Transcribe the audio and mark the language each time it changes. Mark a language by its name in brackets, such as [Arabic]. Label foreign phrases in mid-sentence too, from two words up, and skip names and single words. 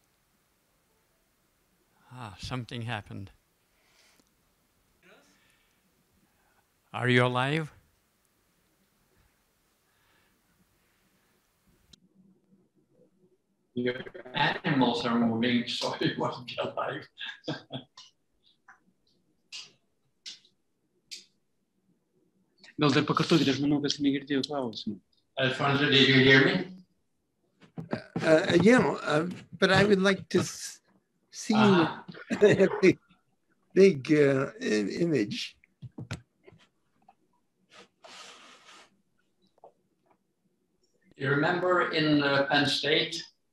[English] Ah, something happened. Are you alive? Your animals are moving, so you must be alive. [Lithuanian] Gal dar pakartokite, aš manau, kad negirdėjau klausimų. [English] Alfonso, did you hear me? Yeah, but I would like to see a big image. You remember in Penn State?